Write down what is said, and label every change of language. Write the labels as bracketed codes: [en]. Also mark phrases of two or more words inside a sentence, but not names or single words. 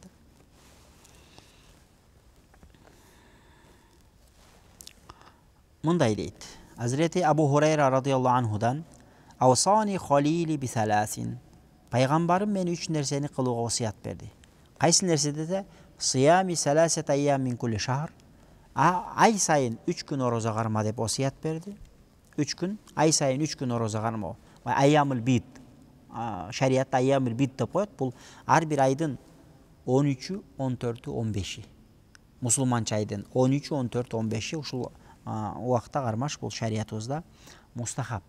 [ky] Мындай дейт. Азирети Абу Хурайра радыйаллаху анхудан [ar] أوصاني خليلي بثلاث. [ky] Пайгамбарым мен 3 нерсени кылууга осуят берди. Кайсы нерсе десе, [ar] صيام ثلاثة أيام من كل شهر. [ky] Ай сайын 3 күн орозо карма деп осуят берди. 3 күн, ай сайын 3 күн орозо кармоо. [ar] أيام البيض. [ky] Шариатта [ar] أيام البيض [ky] деп коет. Бул ар бир айдын 13-ү, 14-ү, 15-и. Мусулманча айдын 13-ү, 14-ү, 15-и ушул убакта кармаш бул шариятыбызда мустахаб.